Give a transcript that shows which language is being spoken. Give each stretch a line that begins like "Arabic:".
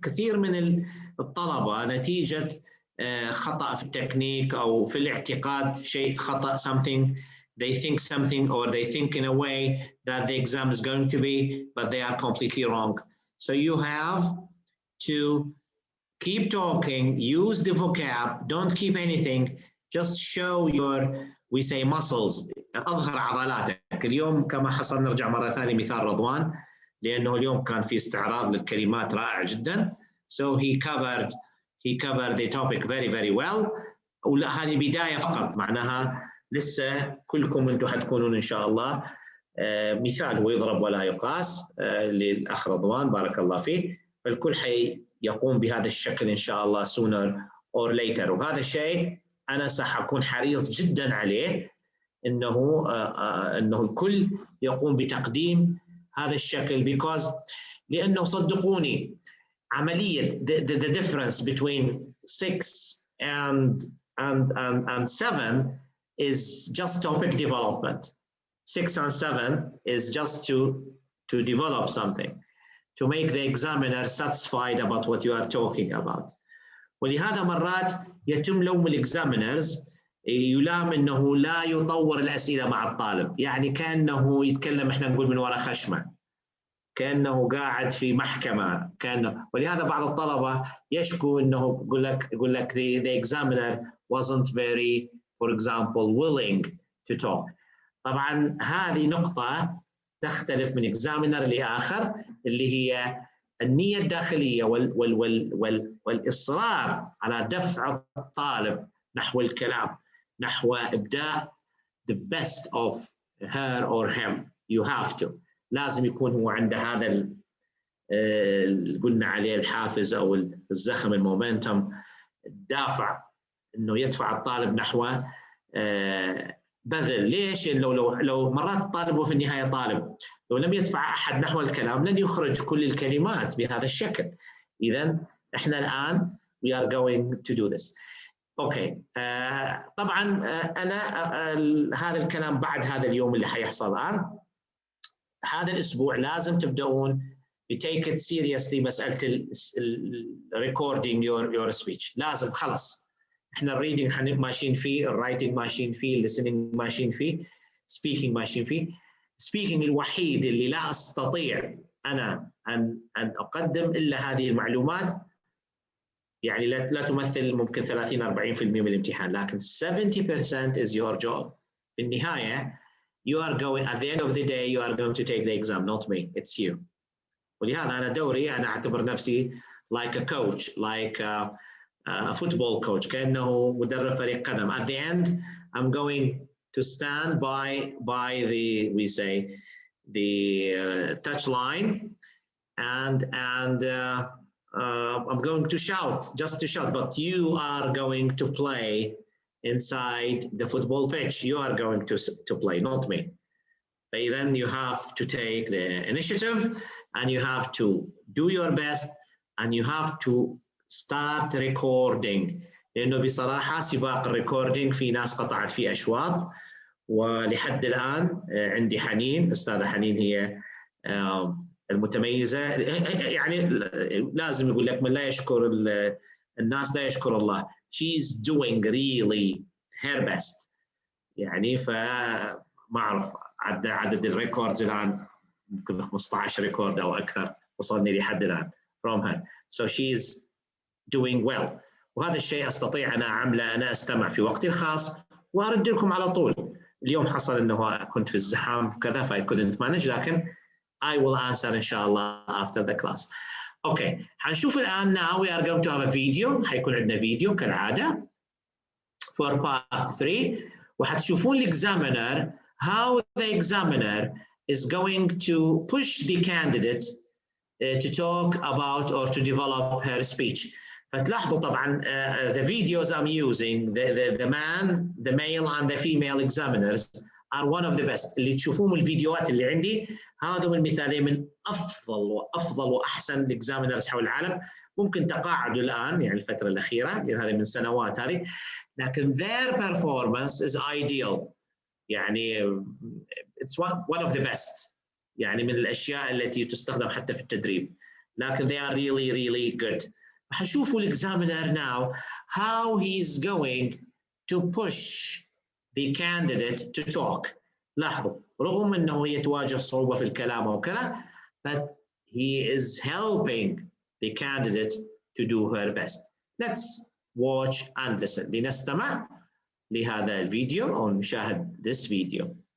Arabic: كثير من الطلبة نتيجة خطأ في التكنيك أو في الاعتقاد شيء خطأ,
English: something they think something or they think in a way that the exam is going to be, but they are completely wrong. So you have to keep talking, use the vocab, don't keep anything, just show your, we say muscles,
Arabic: أظهر عضلاتك. اليوم كما حصل نرجع مرة ثانية مثال رضوان، لأنه اليوم كان في استعراض للكلمات رائع جدا.
English: So he covered the topic very well.
Arabic: وهذه بداية فقط، معناها لسه كلكم أنتم حتكونون إن شاء الله مثال هو يضرب ولا يقاس للأخ رضوان بارك الله فيه. فالكل يقوم بهذا الشكل إن شاء الله
English: sooner or later.
Arabic: وهذا الشيء أنا سأكون حريص جدا عليه، إنه الكل يقوم بتقديم هذا الشكل لأنه صدقوني عملية
English: the difference between 6 and 7 is just topic development. 6 and 7 is just to develop something, to make the examiner satisfied about what you are talking about.
Arabic: ولهذا مرات يتم لوم الاكزامينرز، يلام انه لا يطور الاسئله مع الطالب، يعني كانه يتكلم احنا نقول من وراء خشمه، كانه قاعد في محكمه، ولهذا بعض الطلبه يشكو انه يقول لك
English: the examiner wasn't very, for example, willing to talk.
Arabic: طبعا هذه نقطه تختلف من اكزامينر لاخر، اللي هي النية الداخلية والإصرار على دفع الطالب نحو الكلام، نحو إبداء
English: the best of her or him. You have to.
Arabic: لازم يكون هو عنده هذا قلنا عليه الحافز أو الزخم، المومنتم، الدافع انه يدفع الطالب نحو بذل. ليش؟ لو مرات الطالب هو في النهايه طالب، لو لم يدفع احد نحو الكلام لن يخرج كل الكلمات بهذا الشكل. اذا احنا الان
English: we are going to do this.
Arabic: اوكي. طبعا انا هذا الكلام بعد هذا اليوم اللي حيحصل الان، هذا الاسبوع لازم تبداون
English: take it seriously
Arabic: مساله
English: recording your speech.
Arabic: لازم خلص احنا الريدنج ماشيين فيه، الرايتنج ماشيين فيه، الليسننج ماشيين فيه، سبيكينج ماشيين فيه. سبيكينج الوحيد اللي لا استطيع انا ان اقدم الا هذه المعلومات، يعني لا تمثل ممكن 30-40% من الامتحان، لكن 70%
English: is your job.
Arabic: في النهايه
English: you are going at the end of the day you are going to take the exam, not me, it's you.
Arabic: ولهذا انا دوري انا اعتبر نفسي
English: like a coach, like a football coach،
Arabic: كأنه مدرب فريق قدم.
English: At the end I'm going to stand by the touch line and I'm going to shout, just to shout, but you are going to play inside the football pitch. You are going to play, not me. Then you have to take the initiative and you have to do your best and you have to start recording.
Arabic: لأنه بصراحة سباق الريكوردينج في ناس قطعت فيه أشواط، ولحد الآن عندي حنين، أستاذة حنين هي المتميزة. يعني لازم يقول لك من لا يشكر الناس لا يشكر الله.
English: She's doing really her best.
Arabic: يعني فما أعرف عدد الريكوردز الآن يمكن 15 ريكورد أو أكثر وصلني لحد الآن
English: from her. So she's doing well.
Arabic: وهذا الشيء أستطيع أنا أعمله، أنا أستمع في وقتي الخاص وأرد لكم على طول. اليوم حصل أنه كنت في الزحام كذا ف
English: I couldn't manage،
Arabic: لكن
English: I will answer
Arabic: إن شاء الله
English: after the class. Okay.
Arabic: حنشوف الآن
English: now we are going to have a video.
Arabic: حيكون عندنا فيديو كالعادة
English: for part 3
Arabic: وحتشوفون الexaminer
English: how the examiner is going to push the candidate to talk about or to develop her speech.
Arabic: فتلاحظوا طبعا
English: the videos I'm using, the male and the female examiners are one of the best.
Arabic: اللي تشوفون الفيديوهات اللي عندي هذا المثالين من أفضل وأحسن examiners حول العالم. ممكن تقاعدوا الآن يعني الفترة الأخيرة، لأن هذه من سنوات هذه، لكن
English: their performance is ideal.
Arabic: يعني
English: it's one of the best.
Arabic: يعني من الأشياء التي تستخدم حتى في التدريب، لكن
English: they are really good.
Arabic: حنشوفوا الexaminer
English: now how he's going to push the candidate to talk.
Arabic: لاحظوا رغم أنه يتواجه صعوبة في الكلام وكذا،
English: but he is helping the candidate to do her best. Let's watch and listen.
Arabic: لنستمع لهذا الفيديو أو نشاهد
English: this video.